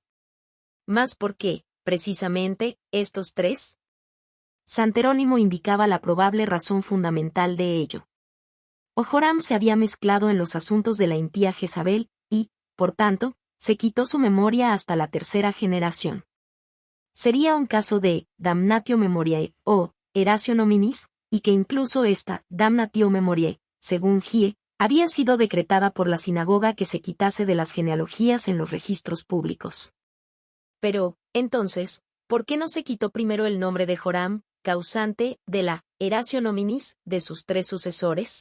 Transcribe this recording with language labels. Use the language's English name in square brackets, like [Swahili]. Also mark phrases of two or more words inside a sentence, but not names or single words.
[Spanish] ¿Más por qué, precisamente, estos 3? San Jerónimo indicaba la probable razón fundamental de ello. O Joram se había mezclado en los asuntos de la impía Jezabel, y, por tanto, se quitó su memoria hasta la 3ª generación. Sería un caso de [Latin] damnatio memoriae, [Spanish] o [Latin] eratio nominis, [Spanish] y que incluso esta [Latin] damnatio memoriae, [Spanish] según Gie, había sido decretada por la sinagoga que se quitase de las genealogías en los registros públicos. Pero, entonces, ¿por qué no se quitó primero el nombre de Joram, causante de la [Latin] eratio nominis [Spanish] de sus 3 sucesores?